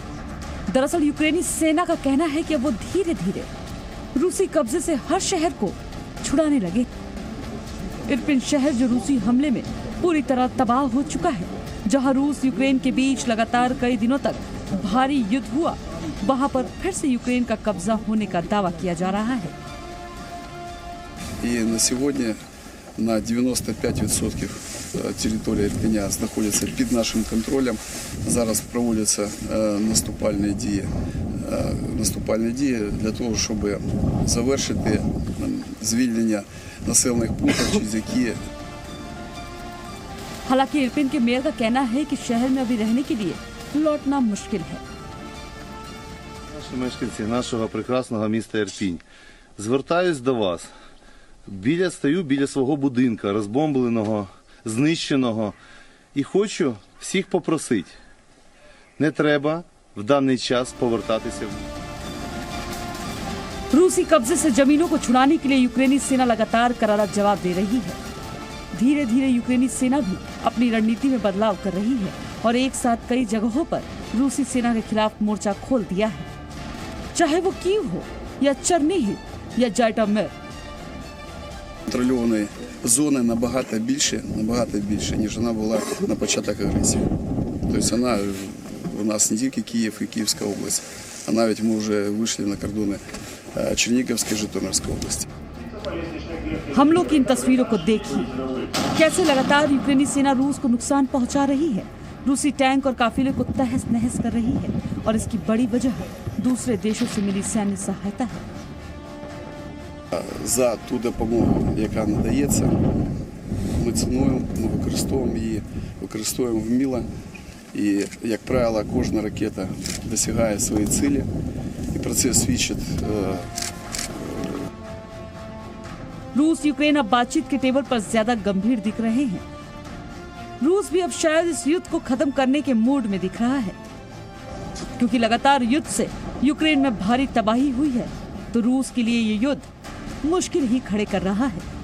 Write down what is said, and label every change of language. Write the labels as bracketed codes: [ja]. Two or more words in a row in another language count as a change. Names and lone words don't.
[hi] दरअसल यूक्रेनी सेना का कहना है कि अब वो धीरे धीरे रूसी कब्जे से हर शहर को छुड़ाने लगे। इरपिन शहर जो रूसी हमले में पूरी तरह तबाह हो चुका है, जहां रूस यूक्रेन के बीच लगातार कई दिनों तक भारी युद्ध हुआ, वहां पर फिर से यूक्रेन का कब्जा होने का दावा किया जा रहा है। [ru] И на сегодня [uk] на 95% території Ірпеня знаходяться під нашим контролем. Зараз проводяться наступальні дії для того, щоб завершити звільнення населених пунктів, через які. [hi] हालांकि इरपिन के मेयर का कहना है कि शहर में अभी रहने के लिए लौटना मुश्किल है। [uk] Наші мешканці нашого прекрасного міста Ірпінь, звертаюсь до вас. Стою біля свого будинка, розбомбленого, знищеного. І хочу всіх попросити, не треба в даний час повертатися. [hi] रूसी कब्जे से जमीनों को छुड़ाने के लिए यूक्रेनी सेना लगातार करारा जवाब दे रही है। धीरे धीरे यूक्रेनी सेना भी अपनी रणनीति में बदलाव कर रही है और एक साथ कई जगहों पर रूसी सेना के खिलाफ मोर्चा खोल दिया है, चाहे वो कीव हो या चेर्निहिव या जाइटोमिर। [uk] Контрольованої зони набагато більше, ніж вона була на початок агресії. Тобто вона у нас не тільки Київ і Київська область, а навіть ми вже вийшли на кордони Чернігівської, Житомирської області. [hi] हमलों की इन तस्वीरों को देखिए, कैसे लगातार यूक्रेनी सेना रूस को नुकसान पहुंचा रही है। रूसी टैंक और काफिले को तहस नहस कर रही है और इसकी बड़ी वजह दूसरे देशों से मिली सैन्य सहायता है। [uk] За ту допомогу, яка надається, ми цінуємо, ми використовуємо вміло. І, як правило, кожна ракета досягає своєї цілі. І про це свідчить. [hi] रूस यूक्रेन अब बातचीत के टेबल पर ज्यादा गंभीर दिख रहे हैं। रूस भी अब शायद इस युद्ध को खत्म करने के मूड में दिख रहा है, क्योंकि लगातार युद्ध से यूक्रेन में भारी तबाही हुई है, तो रूस के लिए ये युद्ध मुश्किल ही खड़े कर रहा है।